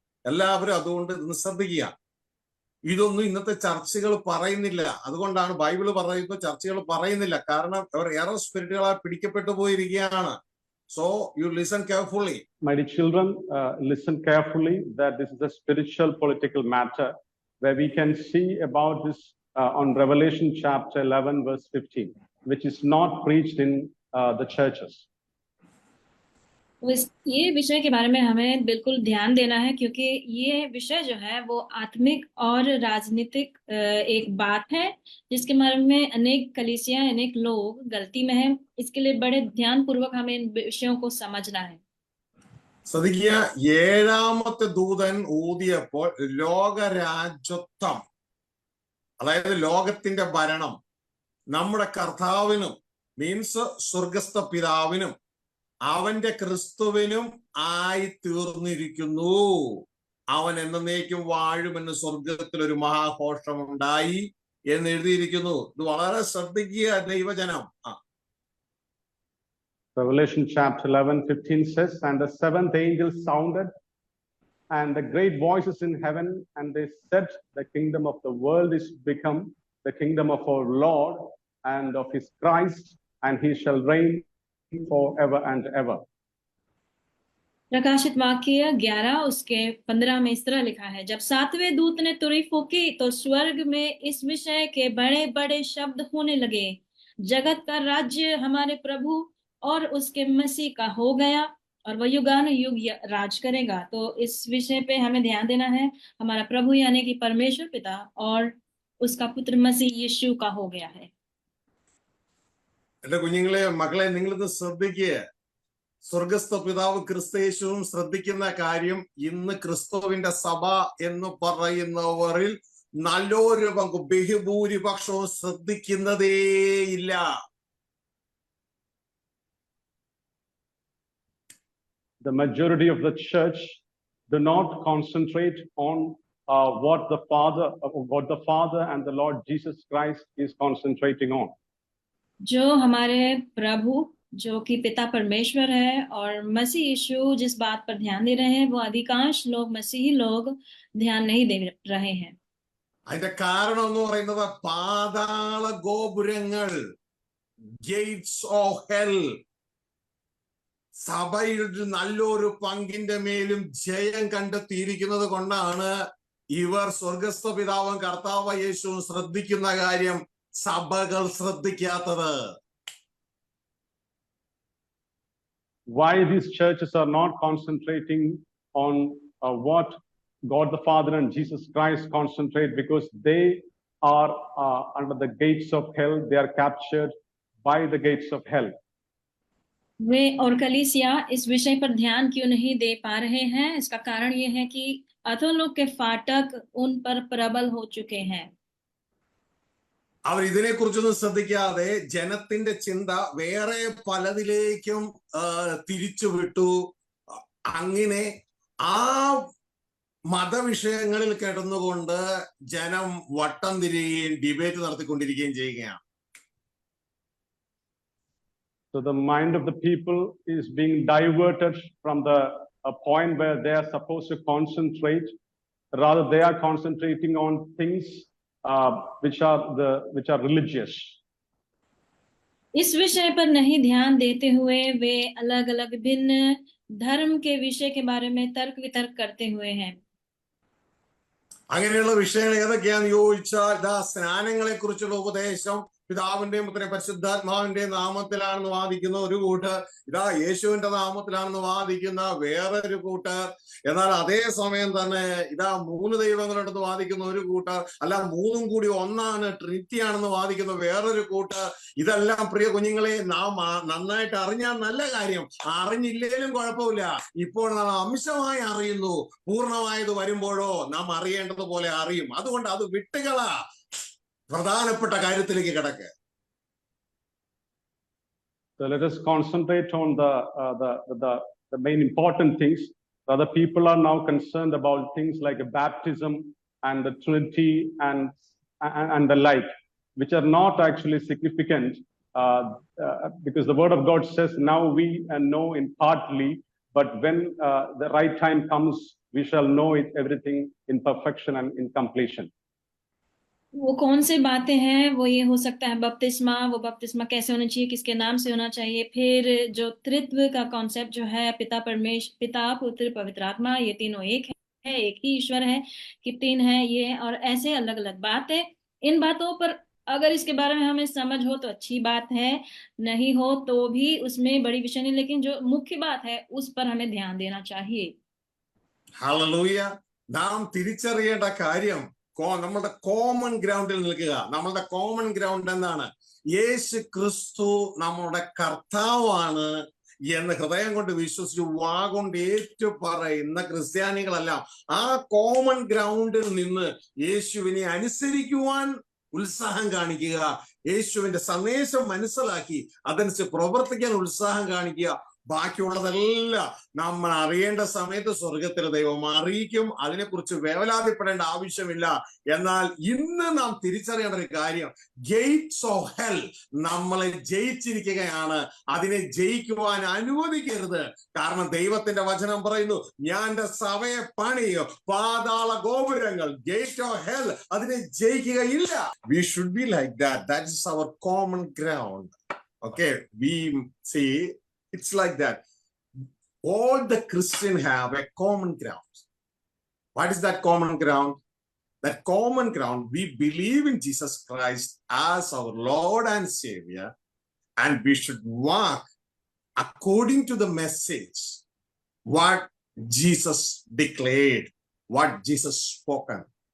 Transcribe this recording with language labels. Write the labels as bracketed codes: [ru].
[ml] എല്ലാവരും അതുകൊണ്ട് ഇന്ന് ശ്രദ്ധിക്കുക. ഇതൊന്നും ഇന്നത്തെ ചർച്ചകൾ പറയുന്നില്ല. അതുകൊണ്ടാണ് ബൈബിള് പറയുമ്പോൾ ചർച്ചകൾ പറയുന്നില്ല. കാരണം അവർ എറർ സ്പിരിറ്റുകളാൽ പിടിക്കപ്പെട്ടു പോയിരിക്കുകയാണ്. [en] So you listen carefully. My dear children, listen carefully that this is a spiritual political matter where we can see about this on Revelation chapter 11 verse 15, which is not preached in the churches. [hi] ये विषय के बारे में हमें बिल्कुल ध्यान देना है, क्योंकि ये विषय जो है वो आत्मिक और राजनीतिक एक बात है जिसके बारे में अनेक कलीसियां, अनेक लोग गलती में हैं. इसके लिए बड़े ध्यान पूर्वक हमें इन विषयों को समझना है. [ml] ശ്രദ്ധിക്കുക, 7ാമത്തെ ദൂതൻ ഊതിയപ്പോൾ ലോകരാജ്യത്വം, അതായത് ലോകത്തിന്റെ ഭരണം നമ്മുടെ കർത്താവിനും മീൻസ് സ്വർഗസ്ഥ പിതാവിനും അവന്റെ ക്രിസ്തുവിനും ആയി തീർന്നിരിക്കുന്നു. അവൻ എന്നേക്കും വാഴുമെന്ന് സ്വർഗത്തിൽ ഒരു മഹാഘോഷം ഉണ്ടായി എന്ന് എഴുതിയിരിക്കുന്നു. ഇത് വളരെ ശ്രദ്ധിക്കുക ദൈവജനം. [en] Revelation chapter 11:15 says, and the seventh angel sounded, and the great voices in heaven, and they said, the kingdom of the world is become the kingdom of our Lord and of his Christ, and he shall reign forever and ever. [hi] प्रकाशित वाक्य 11 उसके 15 में इस तरह लिखा है, जब सातवें दूत ने तुरही फूंकी तो स्वर्ग में इस विषय के बड़े बड़े शब्द होने लगे, जगत का राज्य हमारे प्रभु और उसके मसीह का हो गया और वह युगानुयुग राज करेगा। तो इस विषय पे हमें ध्यान देना है, हमारा प्रभु यानी कि परमेश्वर पिता और उसका पुत्र मसीह यीशु का हो गया है। [ml] എന്റെ കുഞ്ഞുങ്ങളെ, മക്കളെ, നിങ്ങളിത് ശ്രദ്ധിക്കുക. സ്വർഗസ്ഥ പിതാവ് ക്രിസ്തയേശുവും ശ്രദ്ധിക്കുന്ന കാര്യം, ഇന്ന് ക്രിസ്തുവിന്റെ സഭ എന്ന് പറയുന്നവരിൽ നല്ലൊരു പങ്ക്, ബഹുഭൂരിപക്ഷവും ശ്രദ്ധിക്കുന്നതേയില്ല. [en] The majority of the church do not concentrate on what the Father and the Lord Jesus Christ is concentrating on. [hi] जो हमारे प्रभु जो कि पिता परमेश्वर है और मसीह यीशु जिस बात पर ध्यान दे रहे हैं, वो अधिकांश लोग, मसीही लोग ध्यान नहीं दे रहे हैं। [ml] അതിന്റെ കാരണം എന്ന് പറയുന്നത് പാതാള ഗോപുരങ്ങൾ, [en] gates of hell, [ml] സഭയുടെ നല്ലൊരു പങ്കിന്റെ മേലും ജയം കണ്ടെത്തിയിരിക്കുന്നത് കൊണ്ടാണ് ഇവർ സ്വർഗസ്ഥ പിതാവും കർത്താവ് യേശുവും ശ്രദ്ധിക്കുന്ന കാര്യം സഭകൾ ശ്രദ്ധിക്കാത്തത്. [en] Why these churches are not concentrating on what God the Father and Jesus Christ concentrate? Because they are under the gates of hell. They are captured by the gates of hell. [hi] वे और कलीसिया इस विषय पर ध्यान क्यों नहीं दे पा रहे हैं? इसका कारण ये है कि अधोलोक के फाटक उन पर प्रबल हो चुके हैं। [ml] അവർ ഇതിനെക്കുറിച്ചൊന്നും ശ്രദ്ധിക്കാതെ ജനത്തിന്റെ ചിന്ത വേറെ പലതിലേക്കും തിരിച്ചുവിട്ടു. അങ്ങനെ ആ മതവിഷയങ്ങളിൽ കിടന്നുകൊണ്ട് ജനം വട്ടം തിരിയുകയും ഡിബേറ്റ് നടത്തിക്കൊണ്ടിരിക്കുകയും ചെയ്യുകയാണ്. [en] So the mind of the people is being diverted from the point where they are supposed to concentrate. Rather, they are concentrating on things which are religious. [hi] इस विषय पर नहीं ध्यान देते हुए वे अलग अलग भिन्न धर्म के विषय के बारे में तर्क वितर्क करते हुए हैं। [ml] അങ്ങനെയുള്ള വിഷയങ്ങൾ ഏതൊക്കെയാന്ന് ചോദിച്ചാൽ, സ്നാനങ്ങളെ കുറിച്ചുള്ള ഉപദേശം പിതാവിന്റെയും പുത്രൻ പരിശുദ്ധാത്മാവിന്റെ നാമത്തിലാണെന്ന് വാദിക്കുന്ന ഒരു കൂട്ടർ, യേശുവിന്റെ നാമത്തിലാണെന്ന് വാദിക്കുന്ന വേറൊരു കൂട്ടർ, എന്നാൽ അതേ സമയം തന്നെ 3 ദൈവങ്ങളുണ്ടെന്ന് വാദിക്കുന്ന ഒരു കൂട്ടർ, അല്ല 3ഉം കൂടി ഒന്നാണ്, ട്രിനിറ്റി ആണെന്ന് വാദിക്കുന്ന വേറൊരു കൂട്ടർ. ഇതെല്ലാം പ്രിയ കുഞ്ഞുങ്ങളെ നാം നന്നായിട്ട് അറിഞ്ഞാൽ നല്ല കാര്യം, അറിഞ്ഞില്ലേലും കുഴപ്പമില്ല. ഇപ്പോൾ നാം അംശമായി അറിയുന്നു, പൂർണ്ണമായത് വരുമ്പോഴോ നാം അറിയേണ്ടതുപോലെ അറിയും. അതുകൊണ്ട് അത് വിട്ടുകള, പ്രധാനപ്പെട്ട കാര്യത്തിലേക്ക് കിടക്കുക. [en] So let us concentrate on the main important things. Other people are now concerned about things like a baptism and the Trinity and the like, which are not actually significant, because the Word of God says, "Now we know in partly, but when the right time comes, we shall know it everything in perfection and in completion." [hi] वो कौन से बातें हैं? वो ये हो सकता है बपतिस्मा, वो बपतिस्मा कैसे होना चाहिए, किसके नाम से होना चाहिए, फिर जो त्रित्व का कॉन्सेप्ट जो है, पिता पुत्र पवित्र आत्मा, ये तीनों एक है, एक ही ईश्वर है कि 3 है ये, और ऐसे अलग अलग बात है। इन बातों पर अगर इसके बारे में हमें समझ हो तो अच्छी बात है, नहीं हो तो भी उसमें बड़ी विषय नहीं, लेकिन जो मुख्य बात है उस पर हमें ध्यान देना चाहिए। [ml] ഹല്ലേലൂയ. നാം തിരിച്ചറിയേണ്ട കാര്യം, നമ്മളുടെ കോമൺ ഗ്രൗണ്ടിൽ നിൽക്കുക. നമ്മളുടെ [en] common ground [ml] എന്താണ്? യേശു ക്രിസ്തു നമ്മുടെ കർത്താവാണ് എന്ന് ഹൃദയം കൊണ്ട് വിശ്വസിച്ച് വാഗൊണ്ട് ഏറ്റു പറയുന്ന ക്രിസ്ത്യാനികളെല്ലാം ആ കോമൺ ഗ്രൗണ്ടിൽ നിന്ന് യേശുവിനെ അനുസരിക്കുവാൻ ഉത്സാഹം കാണിക്കുക, യേശുവിന്റെ സന്ദേശം മനസ്സിലാക്കി അതനുസരിച്ച് പ്രവർത്തിക്കാൻ ഉത്സാഹം കാണിക്കുക. ബാക്കിയുള്ളതെല്ലാം നമ്മൾ അറിയേണ്ട സമയത്ത് സ്വർഗത്തിലെ ദൈവം അറിയിക്കും. അതിനെക്കുറിച്ച് വേവലാതിപ്പെടേണ്ട ആവശ്യമില്ല. എന്നാൽ ഇന്ന് നാം തിരിച്ചറിയേണ്ട ഒരു കാര്യം, [en] gates of hell [ml] നമ്മളെ ജയിച്ചിരിക്കുകയാണ്. അതിനെ ജയിക്കുവാൻ അനുവദിക്കരുത്. കാരണം ദൈവത്തിന്റെ വചനം പറയുന്നു, ഞാൻ എന്റെ സഭയെ പണിയും, പാതാള ഗോപുരങ്ങൾ, [en] gate of hell [ml] അതിനെ ജയിക്കുകയില്ല. [en] We should be like that. That is our common ground. Okay, we see it's like that. All the Christians have a common ground. What is that common ground? That common ground, we believe in Jesus Christ as our Lord and Savior, and we should walk according to the message, what Jesus declared, what Jesus spoken.